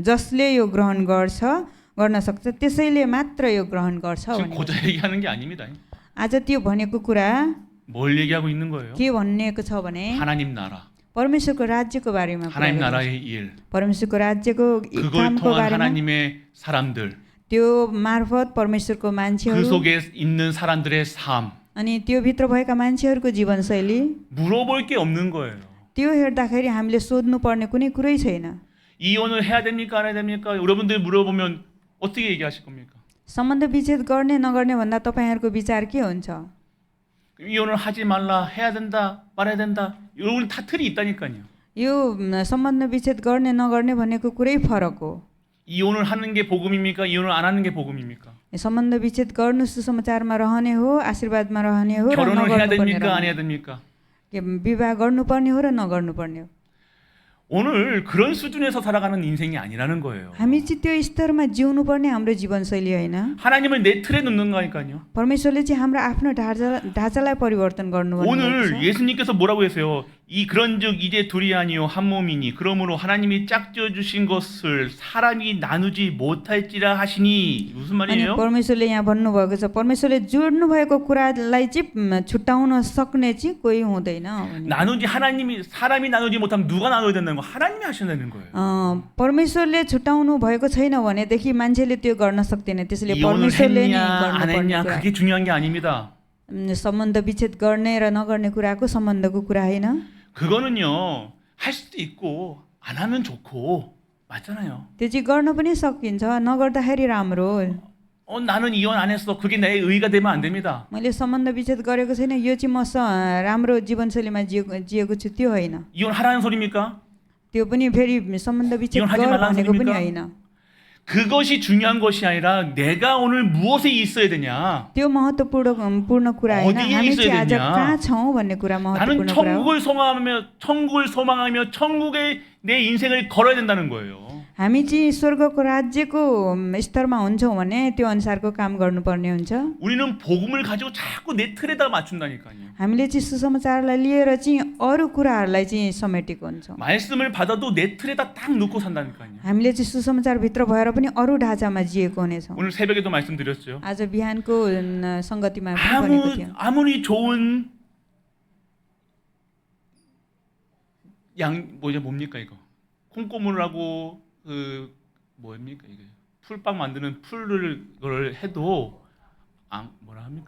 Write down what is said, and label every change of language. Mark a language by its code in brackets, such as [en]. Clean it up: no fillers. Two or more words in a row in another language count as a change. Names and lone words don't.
[ne] जसले यो ग्रहण गर्न सक्छ त्यसैले मात्र यो ग्रहण गर्छ [ko] 지금 [ne] भनेको [ko] 고자 [ne] छ। [ko] 얘기하는 게 아닙니다. [ne] आज त्यो भनेको कुरा [ko] 뭘 얘기하고 있는 거예요? [ne] के भनिएको छ भने [ko] 하나님 나라, [ne] परमेश्वरको राज्यको बारेमा कुरा [ko] 하나님 [ne] गरेको छ। [ko] 나라의 일, [ne] परमेश्वरको राज्यको [ko] 그걸 [ne] कामको [ko] 통한 [ne] बारेमा, [ko] 하나님의 사람들, [ne] त्यो मार्फत परमेश्वरको [ko] 그 [ne] मान्छेहरू [ko] 속에 있는 사람들의 삶 [ne] अनि त्यो भित्र भएका मान्छेहरूको जीवनशैली, [ko] 물어볼 게 없는 거예요. [ne] त्यो हेर्दाखेरि हामीले सोध्नु पर्ने कुनै कुरै छैन। [ko] 이혼을 해야 됩니까 안 해야 됩니까? 여러분들 물어보면 어떻게 얘기하실 겁니까? [ne] सम्बन्ध विच्छेद गर्ने नगर्ने भन्दा तपाईँहरूको विचार के हुन्छ? [ko] 이혼을 하지 말라, 해야 된다, 말아야 된다. 여러분 다 틀이 있다니까요. [ne] यो सम्बन्ध विच्छेद गर्ने नगर्ने भनेको कुरै फरक हो। [ko] 이혼을 하는 게 복음입니까? 이혼을 안 하는 게 복음입니까? [ne] सम्बन्ध विच्छेद गर्नु सुसमाचारमा रहने हो, आशीर्वादमा रहने हो र [ko] 결혼을 해야 [ne] नगर्नुपर्ने [ko] 됩니까? 안 해야 [ne] रहने [ko] 됩니까? [ne] हो। विवाह गर्नुपर्ने हो र नगर्नुपर्ने हो। [ko] 오늘 그런 수준에서 살아가는 인생이 아니라는 거예요. [ne] हामी चाहिँ त्यो स्तरमा जिउनुपर्ने हाम्रो जीवनशैली होइन। [ko] 하나님을 내 틀에 넣는 거니까요. [ne] परमेश्वरले चाहिँ हाम्रो आफ्नो ढाँचालाई परिवर्तन गर्नु [ko] 오늘 예수님께서 뭐라고 했어요? 그런즉 이제 둘이 아니요 한 몸이니 그러므로 하나님이 짝지어 주신 것을 사람이 나누지 못할지라 하시니 무슨 [ne] अनि [ko] 말이에요? [ne] परमेश्वरले यहाँ भन्नुभएको छ, परमेश्वरले जोड्नु भएको कुरालाई चाहिँ छुट्याउन सक्ने चाहिँ कोही हुँदैन। [ko] 나누지 사람이 나누지 못하면 누가 나눠야 된다는 거? 하나님이 하신다는 거예요. [ne] परमेश्वरले छुट्याउनु भएको छैन भनेदेखि मान्छेले त्यो गर्न सक्दैन, त्यसैले [ko] 이혼을 [ne] परमेश्वरले नै [ko] 했냐 안 [ne] गर्नुपर्ने [ko] 했냐 [ne] कुरा। [ko] 그게 중요한 게 아닙니다. [ne] सम्बन्ध विच्छेद गर्ने र नगर्ने कुराको सम्बन्धको कुरा होइन। [ko] 그거는요 할 수도 있고 안 하면 좋고 맞잖아요. [ne] त्यो चाहिँ गर्न पनि सकिन्छ, नगर्दाखेरि राम्रो। [ko] 나는 이혼 안 했어. 그게 내 의가 되면 안 됩니다. [ne] मैले सम्बन्ध विच्छेद गरेको छैन, यो चाहिँ म राम्रो जीवनशैलीमा जिएको छु, त्यो होइन। [ko] 이혼하라는 소리입니까? [ne] त्यो पनि फेरि सम्बन्ध विच्छेद [ko] 이혼하지 [ne] गर [ko] 말라는 [ne] भनेको पनि [ko] 소리입니까? [ne] होइन। [ko] 그것이 중요한 것이 아니라 내가 오늘 무엇에 있어야 되냐. [ne] त्यो महत्त्वपूर्ण कुरा होइन, [ko] 어디에 [ne] हामी [ko] 있어야 [ne] चाहिँ आज [ko] 되냐? [ne] कहाँ छौँ भन्ने कुरा [ko] 나는 [ne] महत्त्वपूर्ण कुरा हो। [ko] 천국을 소망하며 천국에 내 인생을 걸어야 된다는 거예요. [ne] हामी चाहिँ स्वर्गको राज्यको स्तरमा हुन्छौँ भने त्यो अनुसारको काम गर्नुपर्ने हुन्छ। [ko] 우리는 복음을 가지고 자꾸 내 틀에다 맞춘다니까요. [ne] हामीले चाहिँ सुसमाचारलाई लिएर चाहिँ अरू कुराहरूलाई चाहिँ समेटेको हुन्छौँ। [ko] 말씀을 받아도 내 틀에다 딱 넣고 산다니까요. [ne] हामीले चाहिँ सुसमाचारभित्र भएर पनि अरू ढाँचामा जिएको हुनेछौँ। [ko] 오늘 새벽에도 말씀드렸죠. [ne] आज बिहानको सङ्गतिमा पनि भनेको थियो, [ko] 아무리 좋은 뭡니까 이거? 콩고물하고 뭡니까 이게? 풀빵 만드는 그걸 해도 뭐라 합니까?